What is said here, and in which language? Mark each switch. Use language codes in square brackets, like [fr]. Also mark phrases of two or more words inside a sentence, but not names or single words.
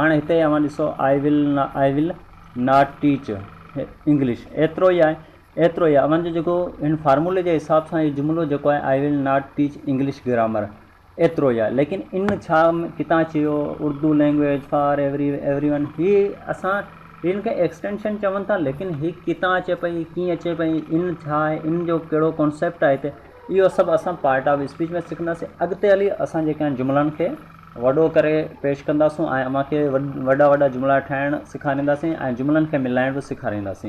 [sd] हाणे हिते अवां ॾिसो, [en] I will not teach English, [sd] एतिरो ई आहे, एतिरो ई आहे। अवांजो जेको इन फार्मूले जे हिसाब सां इहो जुमिलो जेको आहे, [en] I will not teach English grammar, [sd] एतिरो ई आहे। लेकिन इन छा किथां चयो [en] Urdu language for every one, [sd] हीअ असां हिन खे एक्सटेंशन चवनि था, लेकिन हीअ किथां अचे पई, कीअं अचे पई, इन छा आहे, इन जो कहिड़ो कॉन्सेप्ट आहे हिते, इहो सभु असां [en] part of speech [sd] में सिखंदासीं। अॻिते हली असां जेके आहिनि जुमिलनि खे वॾो करे पेश कंदासीं ऐं अव्हांखे वॾा वॾा जुमिला ठाहिणु सेखारींदासीं ऐं जुमिलनि खे मिलाइण बि सेखारींदासीं।